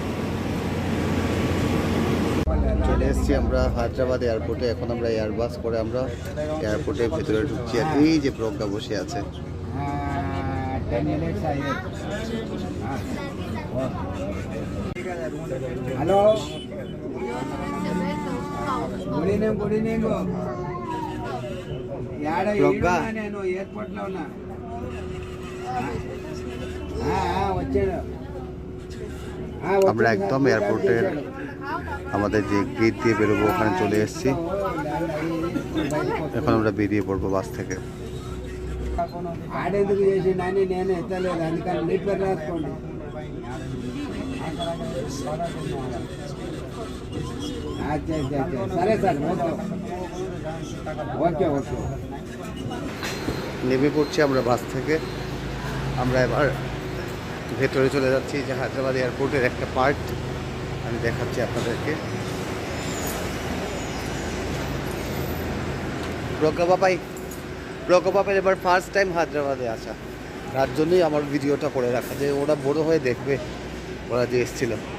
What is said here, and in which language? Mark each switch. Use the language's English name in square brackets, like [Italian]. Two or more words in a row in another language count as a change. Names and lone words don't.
[Bangla] চলে এসেছি আমরা হায়দ্রাবাদ এয়ারপোর্টে। এখন আমরা এয়ারবাস করে আমরা এয়ারপোর্টের ভেতরে ঢুকছি। আর এই যে প্রজ্ঞা বসে আছে, হ্যালো, [English] Good evening. [Telugu] ప్రొగ్గా నేను ఎయిర్పోర్ట్ లో ఉన్నా. వచ్చాడు. [Bangla] আমরা একদম এয়ারপোর্টের আমাদের যে গেট দিয়ে বেরোবো ওখানে চলে এসেছি। এখন আমরা বেরিয়ে পড়বো বাস থেকে। [Telugu] ఆడెందుకు చేసిండని నేను ఎత్తలేదు, అందుకని మీ పేరు రాసుకోండి. సరే సార్, [English] okay okay. [Bangla] নেমে পড়ছি আমরা বাস থেকে। আমরা এবার ভেতরে চলে যাচ্ছি, যে হায়দ্রাবাদ এয়ারপোর্টের একটা পার্ট আমি দেখাচ্ছি আপনাদেরকে। প্রজ্ঞা বাপাই এবার ফার্স্ট টাইম হায়দ্রাবাদে আসা, তার জন্যই আমার ভিডিওটা করে রাখা, যে ওরা বড় হয়ে দেখবে ওরা যে এসেছিল।